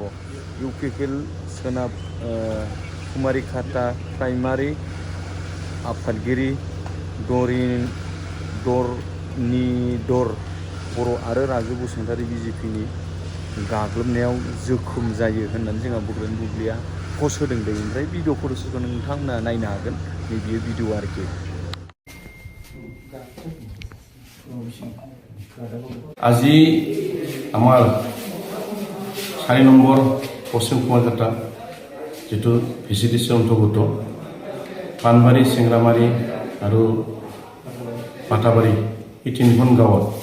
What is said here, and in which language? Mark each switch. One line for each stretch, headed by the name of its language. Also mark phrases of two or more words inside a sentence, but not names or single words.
Bodo: इउपिपिएल सोनाब कुमारिखाता प्राइमारि आफादगिरि धरनिधर बर' आरो राजु बसुमतारी बिजेपिनि गाग्लोबनायाव जोखोम जायो होननानै जोंहा बड'लेण्ड बुब्लिया पस्ट होदों दै। ओमफ्राय भिडिअ फट'सफोरखौ नोंथांमोना नायनो हागोन, नैबेयो भिडिअ आरोखि।
Assamese: আজি আমাৰ 4 নম্বৰ পশ্চিম কুমাৰিঘাটা যিটো ভিচিডিচিৰ অন্তৰ্গত পাণবাৰী, চেংৰামাৰী আৰু পাটাবাৰী, এই তিনিখন গাঁৱত